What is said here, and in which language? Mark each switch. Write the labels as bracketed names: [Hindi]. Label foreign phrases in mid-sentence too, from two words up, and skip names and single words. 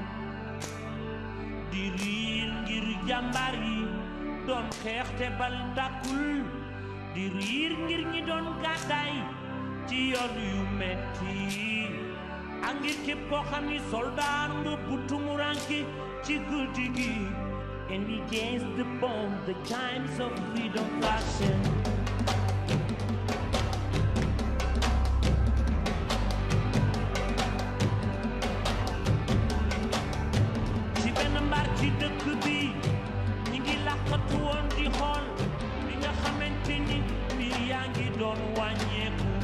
[Wolof] di riir ngir jàmbaar yi doon xeex te bal tàkkul di riir ngir ñi doon gàddaay ci yoon yu metti ak ngir képp koo xam ni soldaar nga bu tumuranke ci guddi gi [English] and against the bomb the times of freedom flashing [Wolof] ci benn mbar ci dëkk bi ñi ngi làqatu woon di xool li nga xamante ni mbir yaa ngi doon wàññeeku